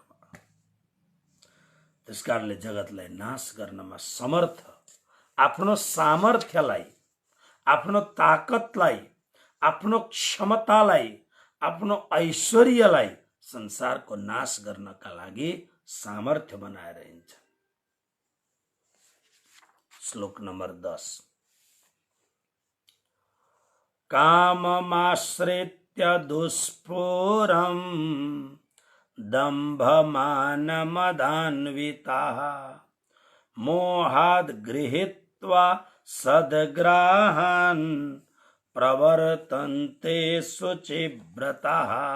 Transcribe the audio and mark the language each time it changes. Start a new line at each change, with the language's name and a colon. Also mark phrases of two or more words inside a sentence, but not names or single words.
Nepali: त्यसकारणले जगतलाई नाश गर्नमा समर्थ, आफ्नो सामर्थ्यलाई, आफ्नो ताकतलाई, आफ्नो क्षमतालाई, आफ्नो ऐश्वर्यलाई संसारको नाश गर्नका लागि सामर्थ्य बनाएर हिँड्छ। श्लोक नंबर 10।
Sanskrit: काममाश्रित्य दुष्पूरम् दम्भमानमदान्विताः मोहाद् गृहीत्वा सद्ग्राहान् प्रवर्तन्ते शुचिव्रताः।